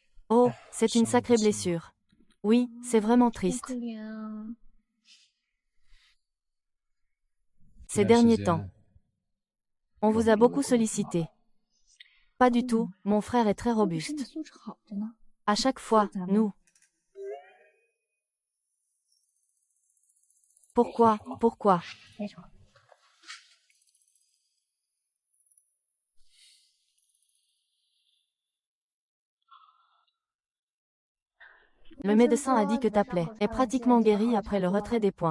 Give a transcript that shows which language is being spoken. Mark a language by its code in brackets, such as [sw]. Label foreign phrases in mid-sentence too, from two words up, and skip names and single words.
[fr] Oh, c'est une sacrée blessure. Oui, c'est vraiment [zh] 好 [fr] triste. [zh] 可怜啊！ [fr] Ces derniers temps, on vous a beaucoup sollicité. Pas du tout, mon frère est très [zh] 我可身体 [fr] robuste. [zh] 素质好着呢， [fr] À chaque fois, nous. Pourquoi, pourquoi? [zh] 非常好。 [fr] Le médecin a dit que ta plaie est pratiquement guérie après le retrait des points.